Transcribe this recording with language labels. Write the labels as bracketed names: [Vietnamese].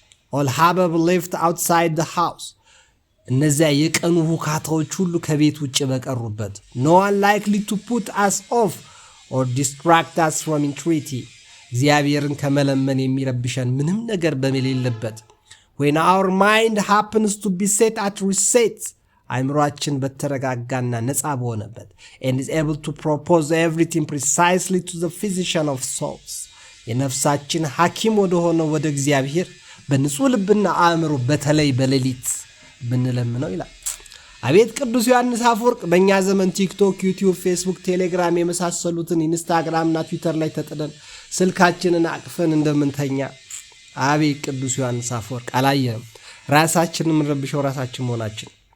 [English] All hubbub left outside the house, [Amharic] እነዚያ የቀኑ ሁካታዎች ሁሉ ከቤት ውጭ በቀሩበት. [English] No one likely to put us off or distract us from entreaty, [Amharic] እግዚአብሔርን ከመለመን የሚረብሸን ምንም ነገር በሌለበት. [English] When our mind happens to be set at reset, [Amharic] አእምሮአችን በተረጋጋና ነፃ በሆነበት. [English] And is able to propose everything precisely to the physician of souls, [Amharic] የነፍሳችን ሐኪም ወደ ሆነው ወደ እግዚአብሔር በንጹህ ልብና አእምሮ በተለይ በሌሊት ብንለምነው ይላል. አቤት ቅዱስ ዮሐንስ አፈወርቅ በእኛ ዘመን ቲክቶክ፣ ዩቲዩብ፣ ፌስቡክ፣ ቴሌግራም የመሳሰሉትን ኢንስታግራምና ትዊተር ላይ ተጥደን ስልካችንን አቅፈን እንደምንተኛ። አቤት ቅዱስ ዮሐንስ አፈወርቅ አላየንም። ራሳችንን የምንረብሸው ራሳችን መሆናችን።